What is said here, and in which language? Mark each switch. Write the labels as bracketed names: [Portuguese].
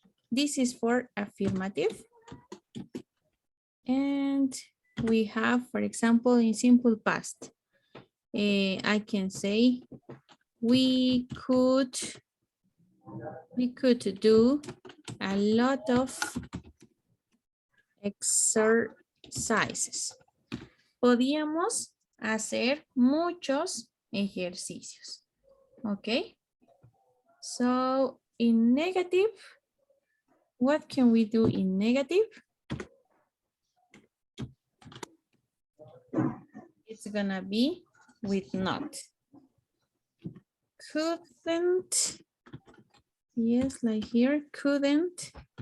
[English] This is for affirmative. And we have, for example, in simple past, I can say we could do a lot of exercises. [Spanish] Podíamos hacer muchos ejercicios. Okay. [English] So in negative, what can we do in negative? It's gonna be with not. Couldn't, yes, like here, couldn't.